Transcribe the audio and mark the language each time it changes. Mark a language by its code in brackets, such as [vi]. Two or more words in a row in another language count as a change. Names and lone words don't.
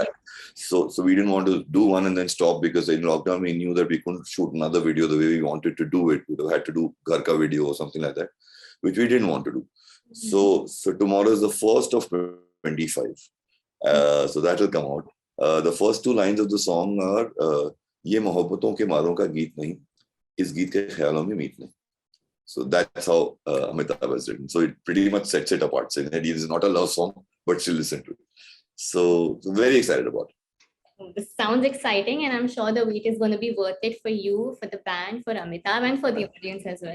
[en] So we didn't want to do one and then stop because in lockdown, we knew that we couldn't shoot another video the way we wanted to do it. We would have had to do [hi] घर का [en] video or something like that, which we didn't want to do. So tomorrow is the first of 25. So that will come out. The first two lines of the song are [hi] ये मोहब्बतों के मारों का गीत नहीं, इस गीत के ख़यालों में मीत नहीं. [en] So that's how Amitabh has written. So it pretty much sets it apart, saying that it is not a love song, but still listen to it. So very excited about it. This sounds exciting, and I'm sure the wait is going to be worth it for you, for the band, for Amitabh, and for the audience as well.